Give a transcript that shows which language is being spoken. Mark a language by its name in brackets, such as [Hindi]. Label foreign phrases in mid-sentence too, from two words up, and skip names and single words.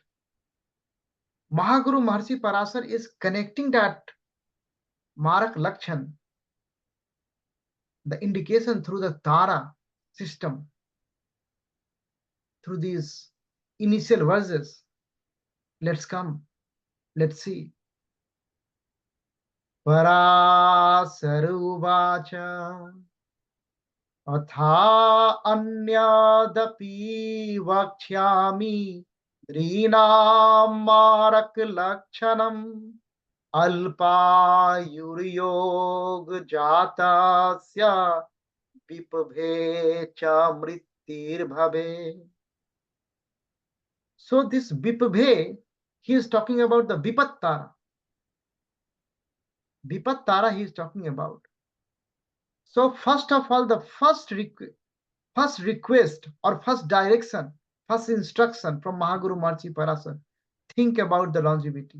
[English] Mahaguru Maharishi Parasar is connecting that [Sanskrit] Marak Lakshan, [English] the indication through the Tara system, through these initial verses. Let's come. Let's see. [Sanskrit] Parasaruvacha Atha anyadapi vakhyami Drinam Marak Lakshanam Alpayuryog Jatasya Vipabhe cha Mrittir Bhabe. [English] So this Vipabhe, he is talking about the Vipattara. Vipattara he is talking about. So first of all, the first request or first direction, first instruction from Mahaguru Maharishi Parasar, think about the longevity.